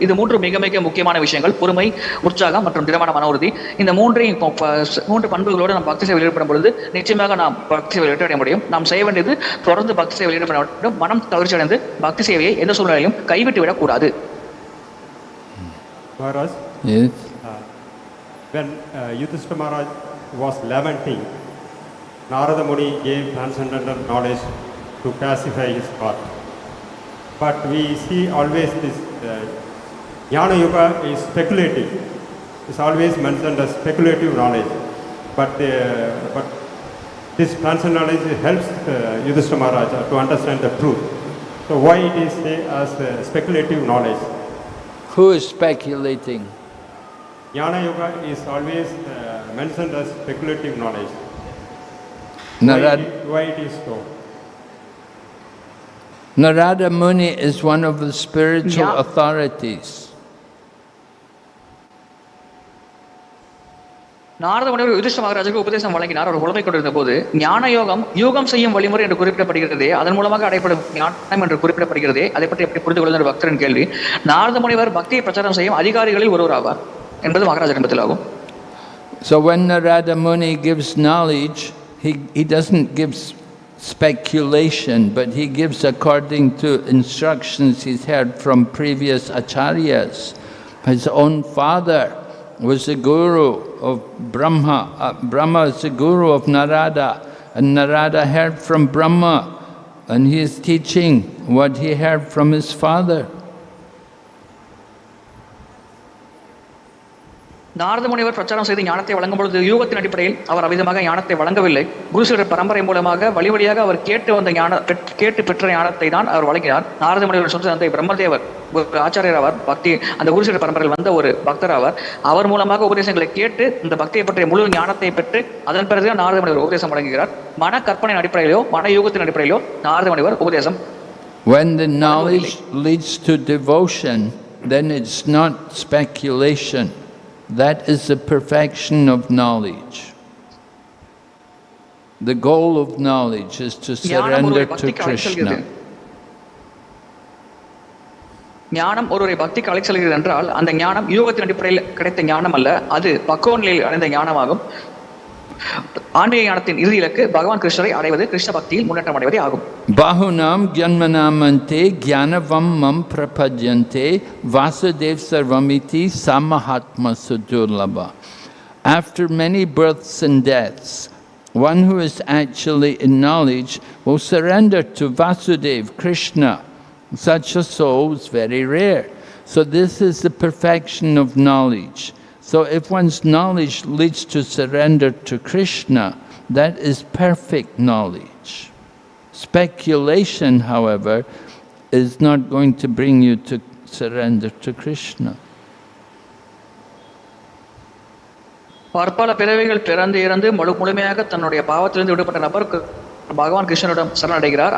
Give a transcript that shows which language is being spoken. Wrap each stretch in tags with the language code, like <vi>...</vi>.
<ta>இது மூன்று மிக மிக முக்கியமான விஷயங்கள்: பொறுமை, உற்சாகம் மற்றும் திடமான மன உறுதி. இந்த மூன்று பண்புகளோடு நாம் பக்தி சேவையில் ஈடுபடும் பொழுது நிச்சயமாக நாம் பக்தி சேவையில் வெற்றி முடியும். நாம் செய்ய வேண்டியது தொடர்ந்து பக்தி சேவையில் ஈடுபட வேண்டும். மனம் தளர்ச்சி அடைந்து பக்தி சேவையை எந்த சூழ்நிலையிலும் கைவிட்டு விடக்கூடாது.</ta> <en>Maharaj, yes. When Yudhishthira Maharaj was lamenting, Narada Muni gave transcendental knowledge to pacify his heart. But we see always this Jnana Yoga is speculative. It's always mentioned as speculative knowledge. But this transcendental knowledge helps Yudhishthira Maharaj to understand the truth. So why it is as speculative knowledge? Who is speculating? Jnana Yoga is always mentioned as speculative knowledge. Why it is so? Narada Muni is one of the spiritual authorities.</en> <ta>Narada முனிவர் யுதிஷ்ட மகாராஜுக்கு உபதேசம் வழங்கினார். அவர் உலகை கொண்டிருந்த போது ஞான யோகம் செய்யும் வழிமுறை என்று குறிப்பிடப்படுகிறதே, அதன் மூலமாக அடைப்படும் ஞானம் என்று குறிப்பிடப்படுகிறதே, அதை பற்றி எப்படி புரிந்து கொள்வது பக்தரின் கேள்வி. நாரத முனிவர் பக்தியை பிரச்சாரம் செய்யும் அதிகாரிகளில் ஒருவர் ஆவார் என்பது மகாராஜ என்பதில் ஆகும்.</ta> <en>So when Narada Muni gives knowledge, he doesn't give speculation, but he gives according to instructions he's heard from previous acharyas. His own father was the guru of Brahma. Brahma is the guru of Narada, and Narada heard from Brahma, and he is teaching what he heard from his father.</en> <ta>Narada முனிவர் பிரச்சாரம் செய்து ஞானத்தை வழங்கும் பொழுது யூகத்தின் அடிப்படையில் அவர் அவ்விதமாக ஞானத்தை வழங்கவில்லை. குருசீடர் பரம்பரை மூலமாக வழியாக அவர் கேட்டு பெற்ற ஞானத்தை தான் அவர் வழங்கினார். நாரத முனிவர் சொந்த தந்தை பிரம்மதேவர் ஒரு ஆச்சாரியர் ஆவார். பக்தி அந்த குருசீடர் பரம்பரையில் வந்த ஒரு பக்தர் ஆவார். அவர் மூலமாக உபதேசங்களை கேட்டு இந்த பக்தியை பற்றிய முழு ஞானத்தை பெற்று அதன் பிறகு நாரத முனிவர் உபதேசம் வழங்குகிறார். மன கற்பனை அடிப்படையிலோ மன யூகத்தின் அடிப்படையிலோ நாரத முனிவர் உபதேசம்.</ta> <en>When the knowledge leads to devotion, then it's not speculation. That is the perfection of knowledge. The goal of knowledge is to surrender to Krishna.</en> <ta>ஞானம் ஒருவரை பக்திக்கு அழைத்து செல்கிறது என்றால் அந்த ஞானம் யோகத்தின் அடிப்படையில் கிடைத்த ஞானம் அல்ல, அது பக்குவ நிலையில் அடைந்த ஞானமாகும். ஆன்மீக ஞானத்தின் இறுதி இலக்கு பகவான் கிருஷ்ணரை அடைவது, கிருஷ்ண பக்தியில் முன்னேற்றம் அடைவதே ஆகும்.</ta> <sa>Bahunam Gyanmanamante Gyanavam Mam Prapadyante Vasudev Sarvamiti Samahatma Sudurlabha.</sa> <en>After many births and deaths, one who is actually in knowledge will surrender to Vasudev, Krishna. Such a soul is very rare. So this is the perfection of knowledge. So if one's knowledge leads to surrender to Krishna, that is perfect knowledge. Speculation, however, is not going to bring you to surrender to Krishna.</en> <ta>பற்பல பிறவிகள் பிறந்து இறந்து முழுமையாக தன்னுடைய பாவத்திலிருந்து விடுபட்ட நபர் பகவான் கிருஷ்ணனிடம் சரணடைகிறார்.</ta>